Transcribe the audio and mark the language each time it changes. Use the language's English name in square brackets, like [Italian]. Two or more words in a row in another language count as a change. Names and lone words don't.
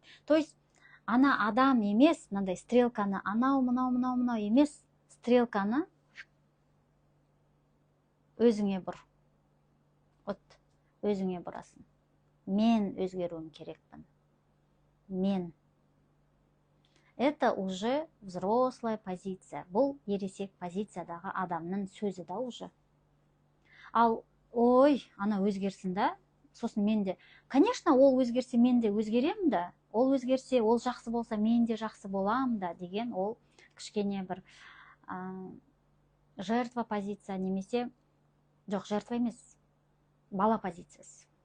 [Russian] То есть [Kazakh] ана адам емес, мынандай стрелканы анау емес, стрелканы өзіңе бұр. Вот өзіңе бұрасың. Мен өзгеруім керекпін. Мен. [Russian] Это уже взрослая позиция. [Kazakh] Бұл ересек позициядағы адамның сөзі да уже. Ал, ой, ана өзгерсін да, сосын мен де, конечно, ол өзгерсе мен де өзгерем да, ол өзгерсе, ол жақсы болса, мен де жақсы болам да деген, ол кішкене бір жертва позиция немесе, жоқ, жертва емес, бала позициясы.